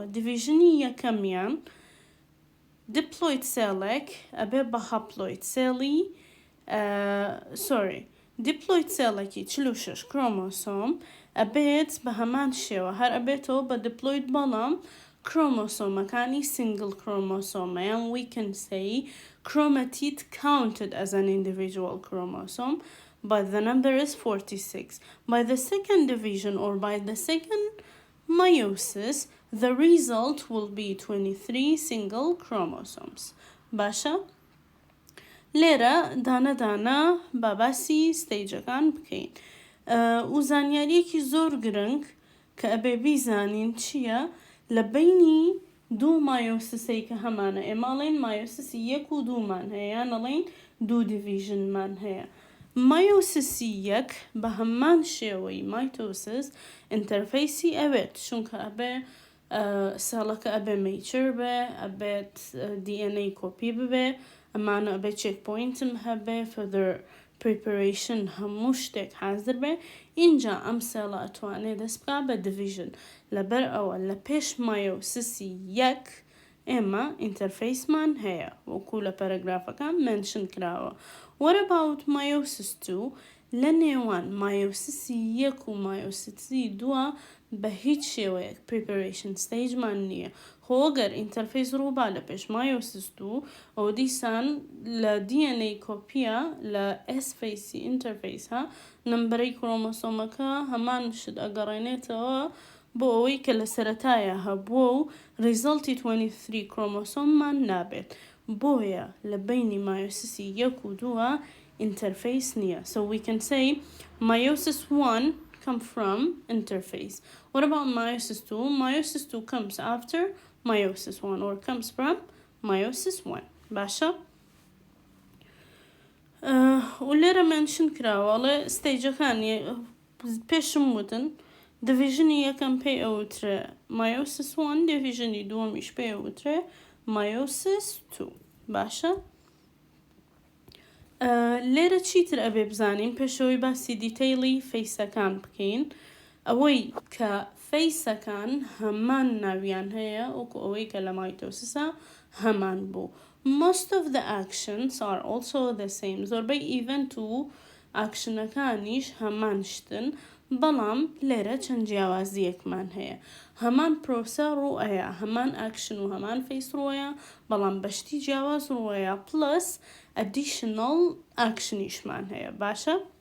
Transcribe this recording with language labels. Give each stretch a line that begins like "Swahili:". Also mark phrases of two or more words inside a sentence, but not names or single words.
Central Kurdish: دیڤیژنی یەکەمیان دیپلۆید سێڵێک ئەبێ بە هەپلۆید سێڵی دیپلۆید سێڵێکی 46 کرۆمۆسۆم ئەبێت بە هەمان شێوە هەر ئەبێتەوە بە دیپلۆید، بەڵام کرۆمۆسۆمەکانی سینگل کرۆمۆسۆمەیان.
English: we can say chromatid counted as an individual chromosome, but the number is 46. By the second division or by the second meiosis, the result will be 23 single chromosomes.
Central Kurdish: باشە، لێرە دانە باباسی ستەیجەکان بکەین. و زانیاریەکی زۆر گرنگ کە ئەبێ بیزانین چییە؟ لە بینی دوو مایۆسسەی کە هەمانە، ئێمەڵێن مایۆسسی 1 و 2مان هەیە، یان ئەڵێن 2 دیڤیژنمان هەیە. مایۆسسی 1 بە هەمان شێوەی مایتۆسس ئینتەرفەیسی ئەوێت، چونکە ئەبێ سێڵەکە ئەبێ مەیچر بێ، ئەبێت DNA کۆپی ببێ، ئەمانە ئەبێ چێک پۆینتم هەبێ،
English: further preparation،
Central Kurdish: هەموو شتێک حازر بێ. اینجا ئەم سێڵە ئەتوانێ دەست بکا بە دیڤیژن. لەبەر ئەوە لە پێش مایۆسسی 1 ئێمە ئینتەرفەیسمان هەیە، وەکو لە پەرەگرافەکان منشن کراوە.
English: What about meiosis 2?
Central Kurdish: لە نێوان مایۆسیسی 1 و مایۆسیسی 2 بە هیچ شێوەیەک
English: preparation stage
Central Kurdish: مان نییە. خۆگەر ئینتەرفەیس ڕووبا لە پێش مایۆسیس 2 ئەو دیسان لە DNA کۆپیە لە S-فەیسی ئینتەرفەیسها نمبەرەی کرۆمۆسۆمەکە هەمان شت ئەگەڕێنێتەوە بۆ ئەوەی کە لە سەرەتایە هەبووە و ریزڵتی 23 کرۆمۆسۆممان نابێت. بۆیە لە بینی مایۆسیسی 1 و 2 interface نییە.
English: So we can say meiosis 1 come from interface. What about meiosis 2? Meiosis 2 comes after meiosis 1 or comes from meiosis 1.
Central Kurdish: باشە؟ ولێرە منشن کراوەڵێ ستیجەکانی پێشم وتن divisionی یەکەم پێی ئەوترێ meiosis 1 divisionی دووەمیش پێی ئەوترێ meiosis 2. باشە؟ لێرە چیتر ئەبێ بزانین پێشەوەی باسی دیتەیلی فەیسەکان بکەین ئەوەی کە فەیسەکان هەمان ناویان هەیە وەکو ئەوەی کە لە مایتۆسیسە هەمان بوو.
English: Most of the actions are also the same.
Central Kurdish: زۆربەی ئیڤنت و ئاکشنەکانیش هەمان شتن بەڵام لێرە چەند جیاوازیەکمان هەیە. هەمان پرۆسە ڕوئەیە، هەمان ئاکشن و هەمان فەیس ڕوئەیە بەڵام بەشتی جیاواز ڕوئەیە پلس
English: additional action
Central Kurdish: یشمان هەیە. باشە؟